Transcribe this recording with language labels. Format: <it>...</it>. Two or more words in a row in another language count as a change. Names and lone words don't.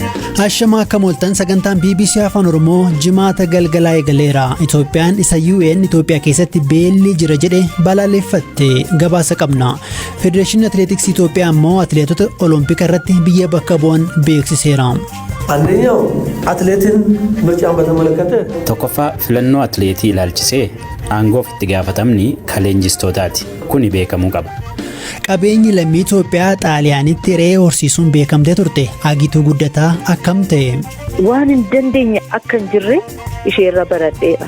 <om>Ashama kamoltan sagantaan BBC Afaan Oromoo jimaata galgalaa eegaleera. Itoophiyaan isa UN Itoophiyaa keessatti beelli jira jedhe balaaleffatte gabaasa qabna. Federeeshinii Atileetiksii Itoophiyaa immoo atileetota Olompika irratti biyya bakka bu'an beeksiseera.</om> <am>አንደኛው አትሌትን ምርጫን በተመለከተ</am> <om>tokkoffaa filannoo atileetii ilaalchisee aangoof itti gaafatamni kaleenjistotaati. Kuni beekamuu qaba. Qabeenyi lammii Itoophiyaa Xaaliyaanitti re'ee horsiisuun beekamtee turte Agituu Guddataa akkam ta'e? Waan hin dandeenye akka hin jirre isheerra baradheera.</om>